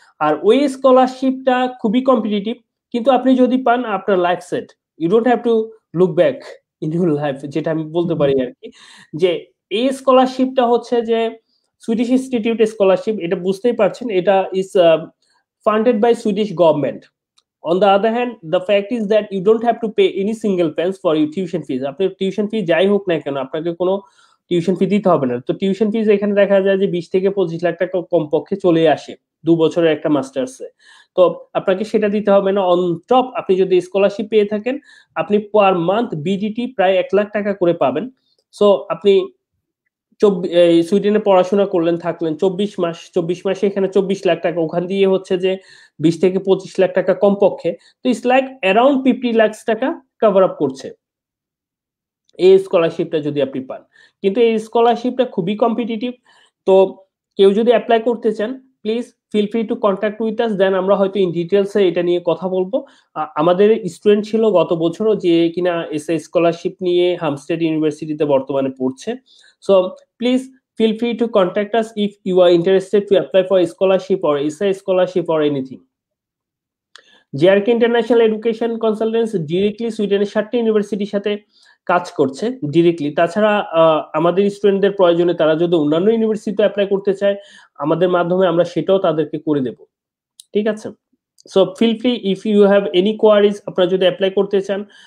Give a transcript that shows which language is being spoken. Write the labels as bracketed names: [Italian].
[Bangla] আর ওই স্কলারশিপটা খুবই কম্পিটিটিভ, কিন্তু আপনি যদি পান আপনার life set, [English] you don't have to look back in your life, [Bangla] যেটা আমি বলতে পারি আর কি। যে এই স্কলারশিপটা হচ্ছে যে সুইডিশ ইনস্টিটিউট স্কলারশিপ, এটা বুঝতেই পারছেন, এটা [English] is funded by [Bangla] Swedish government. [English] On the other hand, the fact is that you don't have to pay any single pence for your tuition fees. [Bangla] আপনার টিউশন ফি যাই হোক না কেন, আপনাকে কোনো টিউশন ফি দিতে হবে না। তো টিউশন ফিজ এখানে দেখা যায় যে 20 থেকে 25 লাখ টাকা কমপক্ষে চলে আসে 2 বছরের একটা মাস্টার্সে। তো আপনাকে সেটা দিতে হবে না। অন টপ আপনি যদি স্কলারশিপ পেয়ে থাকেন, আপনি পার মান্থ বিডিটি প্রায় 1 লাখ টাকা করে পাবেন। সো আপনি সুইডেনে পড়াশোনা করলেন, থাকলেন 24 মাসে এখানে 24 লাখ টাকা, ওখান দিয়ে হচ্ছে যে 20 থেকে 25 লাখ টাকা কমপক্ষে। তো [English] it's like around [Bangla] 50 লাখ টাকা কভার আপ করছে এই স্কলারশিপটা যদি আপনি পান। কিন্তু এই স্কলারশিপটা খুবই কম্পিটিটিভ। তো কেউ যদি অ্যাপ্লাই করতে চান, [English] please feel free to contact with us, [Bangla] দেন আমরা হয়তো ইন ডিটেলসে এটা নিয়ে কথা বলবো। আমাদের স্টুডেন্ট ছিল গত বছরও যে কিনা এসআই স্কলারশিপ নিয়ে হামস্টেড ইউনিভার্সিটিতে বর্তমানে পড়ছে। [English] So please feel free to contact us if you are interested to apply for a scholarship or SI scholarship or anything. [Bangla] জেআরকে international education consultants directly সুইডেনের 7টি ইউনিভার্সিটির সাথে কাজ করছে ডিরেক্টলি। তাছাড়া আমাদের স্টুডেন্টদের প্রয়োজনে তারা যদি অন্যান্য ইউনিভার্সিটিতে অ্যাপ্লাই করতে চায়, আমাদের মাধ্যমে আমরা সেটাও তাদেরকে করে দেব। [English] ঠিক আছে, so feel free if you have any queries, [Bangla] আপনারা যদি অ্যাপ্লাই করতে চান।